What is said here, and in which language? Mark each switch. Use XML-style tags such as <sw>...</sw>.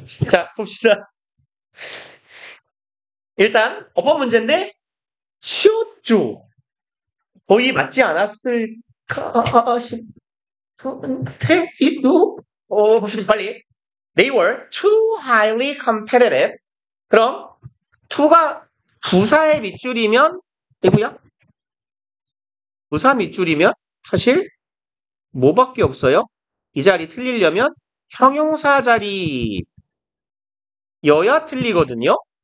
<ko>자, 봅시다. 일단, 어법 문제인데, 쉬웠죠? 거의 맞지 않았을까 싶은데, 이도? 봅시다, 빨리.</ko> <en>They were too highly competitive.</en> <ko>그럼, to가 부사의 밑줄이면, 이거야? 부사 밑줄이면, 사실, 뭐밖에 없어요? 이 자리 틀리려면, 형용사 자리, 여야 틀리거든요?</ko>